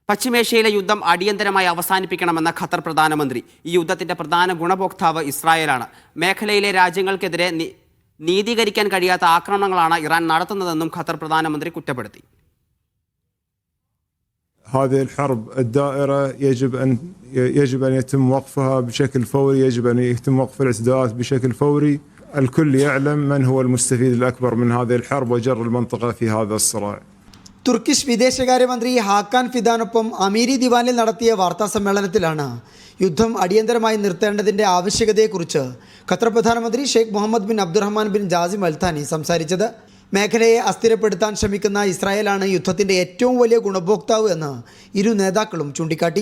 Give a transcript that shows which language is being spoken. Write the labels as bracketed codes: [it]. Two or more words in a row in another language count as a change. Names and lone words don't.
[ml] പശ്ചിമേഷ്യയിലെ യുദ്ധം അടിയന്തരമായി അവസാനിപ്പിക്കണമെന്ന ഖത്തർ പ്രധാനമന്ത്രി. ഈ യുദ്ധത്തിന്റെ പ്രധാന ഗുണഭോക്താവ് ഇസ്രായേലാണ്. മേഖലയിലെ രാജ്യങ്ങൾക്കെതിരെ നീതീകരിക്കാൻ കഴിയാത്ത ആക്രമണങ്ങളാണ് ഇറാൻ നടത്തുന്നതെന്നും ഖത്തർ പ്രധാനമന്ത്രി കുറ്റപ്പെടുത്തി. [ar] هذه الحرب الدائرة يجب أن يتم وقفها بشكل فوري، يجب أن يتم وقف الاعتداءات بشكل فوري. الكل يعلم من هو المستفيد الأكبر من هذه الحرب وجر المنطقة في هذا الصراع. [ml] തുർക്കിഷ് വിദേശകാര്യമന്ത്രി ഹാക്കാൻ ഫിദാനൊപ്പം അമീരി ദിവാനിൽ നടത്തിയ വാർത്താ സമ്മേളനത്തിലാണ് യുദ്ധം അടിയന്തരമായി നിർത്തേണ്ടതിൻ്റെ ആവശ്യകതയെക്കുറിച്ച് ഖത്തർ പ്രധാനമന്ത്രി ഷെയ്ഖ് മുഹമ്മദ് ബിൻ അബ്ദുറഹ്മാൻ ബിൻ ജാസിം അൽ താനി സംസാരിച്ചത്. മേഖലയെ അസ്ഥിരപ്പെടുത്താൻ ശ്രമിക്കുന്ന ഇസ്രായേലാണ് യുദ്ധത്തിൻ്റെ ഏറ്റവും വലിയ ഗുണഭോക്താവ് എന്ന് ഇരു നേതാക്കളും ചൂണ്ടിക്കാട്ടി.